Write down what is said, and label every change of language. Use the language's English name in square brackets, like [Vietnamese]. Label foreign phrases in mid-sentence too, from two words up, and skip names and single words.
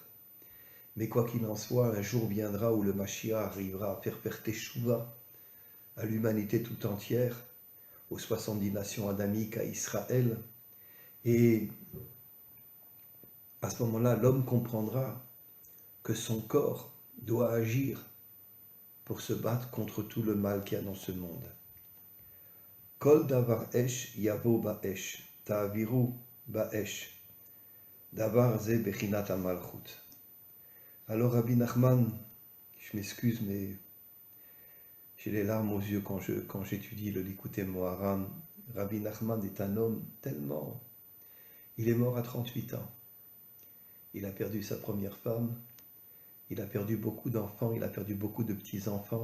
[French] Mais quoi qu'il en soit, un jour viendra où le Mashiach arrivera à faire teshuva à l'humanité tout entière, aux 70 nations adamiques, à Israël. Et à ce moment-là, l'homme comprendra que son corps doit agir pour se battre contre tout le mal qu'il y a dans ce monde. [Hebrew] כל דבר אשר יבוא באש, תעבירו באש, דבר זה בחינת מלכות. [French] Alors Rabbi Nachman, je m'excuse, mais j'ai les larmes aux yeux quand j'étudie le Likutei Moharan. Rabbi Nachman est un homme tellement... Il est mort à 38 ans. Il a perdu sa première femme, il a perdu beaucoup d'enfants, il a perdu beaucoup de petits-enfants.